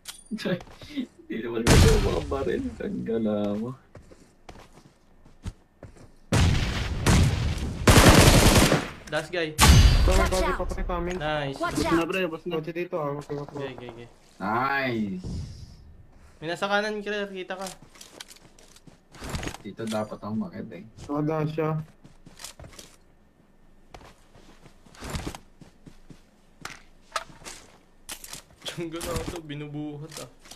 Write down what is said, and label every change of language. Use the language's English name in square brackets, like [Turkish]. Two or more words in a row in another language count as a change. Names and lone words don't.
[Filipino] Hindi naman kasi yung mga baril. Tanggala mo. [English] Last guy. Watch out! Nice. Watch [Filipino] Na [English] out! [Filipino] pre, boss na. Okay. Nice! May nasa kanan ka, kita ka. Dito dapat ako makita eh. Nakadaan siya. Tiyangga na ito, binubuhat ah.